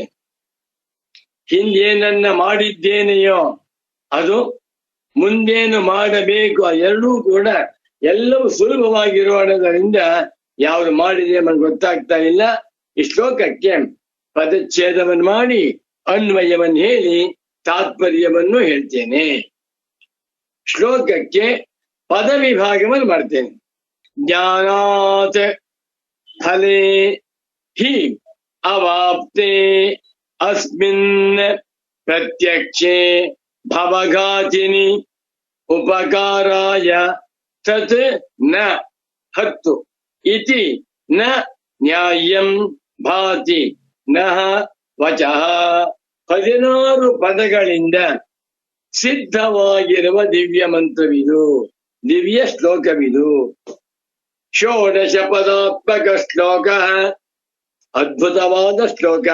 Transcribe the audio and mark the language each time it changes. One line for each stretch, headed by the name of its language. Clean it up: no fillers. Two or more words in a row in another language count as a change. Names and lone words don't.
Kannada: ಹಿಂದೇನನ್ನ ಮಾಡಿದ್ದೇನೆಯೋ ಅದು, ಮುಂದೇನು ಮಾಡಬೇಕು ಎರಡೂ ಕೂಡ ಎಲ್ಲವೂ ಸುಲಭವಾಗಿರೋಣದರಿಂದ ಯಾವುದು ಮಾಡಿದೆ ನಮ್ಗೆ ಗೊತ್ತಾಗ್ತಾ ಇಲ್ಲ. ಈ ಶ್ಲೋಕಕ್ಕೆ ಪದಚ್ಛೇದವನ್ನು ಮಾಡಿ ಅನ್ವಯವನ್ನು ಹೇಳಿ ತಾತ್ಪರ್ಯವನ್ನು ಹೇಳ್ತೇನೆ. ಶ್ಲೋಕಕ್ಕೆ ಪದ ವಿಭಾಗವನ್ನು ಮಾಡ್ತೇನೆ.
Sanskrit: ಜ್ಞಾನಾತ್ ಫಲೇ ಹಿ ಅವಾಪ್ತೆ ಅಸ್ಮಿನ್ ಪ್ರತ್ಯಕ್ಷೇ ಭವಘಾತಿನಿ ಉಪಕಾರಾಯ ತತ್ ನ 10 ಇತಿ ನ ನ್ಯಾಯಂ ಭಾತಿ ನಃ ವಚಃ.
Kannada: 16 ಪದಗಳಿಂದ ಸಿದ್ಧವಾಗಿರುವ ದಿವ್ಯ ಮಂತ್ರವಿದು, ದಿವ್ಯ ಶ್ಲೋಕವಿದು. ಷೋಡಶ ಪದಾತ್ಮಕ ಶ್ಲೋಕ, ಅದ್ಭುತವಾದ ಶ್ಲೋಕ.